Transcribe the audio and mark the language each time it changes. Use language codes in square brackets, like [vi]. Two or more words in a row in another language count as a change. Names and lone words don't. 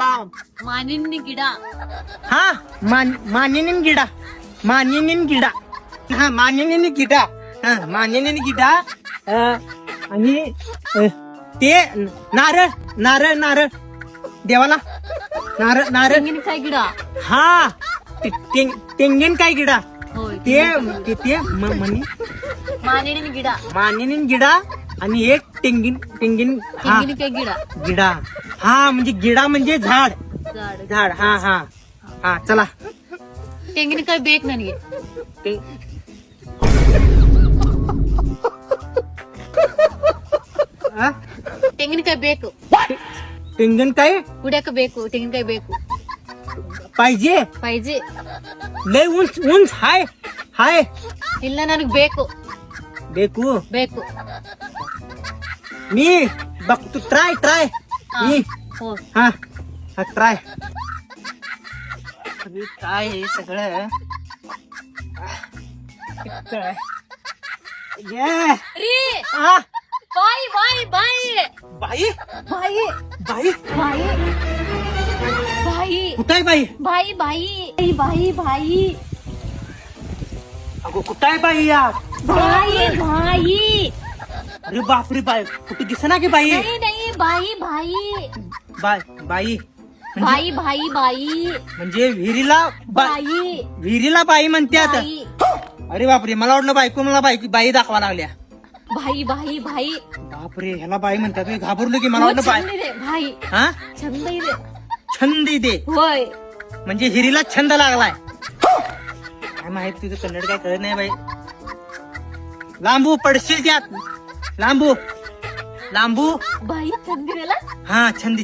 [kn] मानिनी ಗಿಡ [mr] हा [kn] ಮಾನಿನಿನ ಗಿಡ [mr] हा [kn] ಮಾನಿನಿನ ಗಿಡ [mr] आणि ते नारळ देवाला नारळ [kn] ತೆಂಗಿನಕಾಯಿ ಗಿಡ [mr] हा [kn] ತೆಂಗಿನ ಕಾಯಿ ಗಿಡ [mr] होय ते [kn] मानिनी ಗಿಡ ಮಾನಿನಿನ ಗಿಡ [mr] आणि एक तेंगीन हा [kn] ತೆಂಗಿನಕಾಯಿ ಗಿಡ [mr] गिडा हा म्हणजे गिडा म्हणजे झाड झाड हा हा हा चला [kn] ತೆಂಗಿನಕಾಯಿ ಬೇಕು ನನಗೆ [mr] ते- हा? [kn] ತೆಂಗಿನಕಾಯಿ ಬೇಕು ತೆಂಗಿನಕಾಯಿ ಕುಡಿಯಕ ಬೇಕು ತೆಂಗಿನಕಾಯಿ ಬೇಕು [mr] पाहिजे पाहिजे लय उंच हाय [kn] ಇಲ್ಲ ನನಗ್ ಬೇಕು ಬೇಕು ಬೇಕು [mr] मी बघतो ट्राय हा. मी हो हा ट्राय काय हे सगळं ये [kn] ರೀ [mr] आ [kn] ಬಾಯಿ ಬಾಯಿ ಬಾಯಿ [mr] बाई [kn] ಬಾಯಿ [mr] बाई [kn] ಬಾಯಿ ಬಾಯಿ [mr] कुठं आहे बाई [kn] ಬಾಯಿ ಬಾಯಿ ಬಾಯಿ ಬಾಯಿ [mr] अगो कुठं आहे बाई या [kn] ಬಾಯಿ ಬಾಯಿ [mr] अरे बापरे बाई कुठे दिसेना की बाई नाही नाही बाई बाई बाई बाई बाई बाई म्हणजे बाई विहिरीला बाई म्हणतात बाई अरे बापरे मला वाटलं बायको मला बाई दाखवा लागल्या बाई बाई बाई बापरे ह्याला बाई म्हणतात मी घाबरलो की मला वाटलं बाई [kn] छंद ಇದೆ ಬಾಯಿ [mr] हा [kn] छंद ಇದೆ [mr] छंद दे होय म्हणजे हिरीला छंद लागलाय काय माहित तुझं कन्नड काय कळत नाही बाई लांबू पडशील त्यात लांबू बाई छंद दिलेला हा छंद